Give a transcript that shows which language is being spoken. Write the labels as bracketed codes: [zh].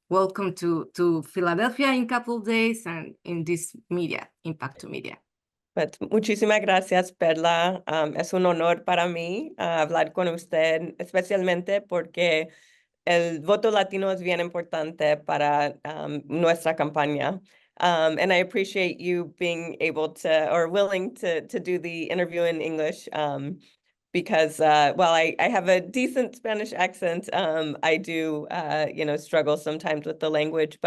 [en] Welcome to Philadelphia in a couple of days and in this media, Impact to Media. [es] Pues, muchísimas gracias, Perla. Es un honor para mí hablar con usted, especialmente porque el voto latino es bien importante para nuestra campaña. [en] And I appreciate you being able to, or willing to do the interview in English, because while I have a decent Spanish accent, I do, struggle sometimes with the language.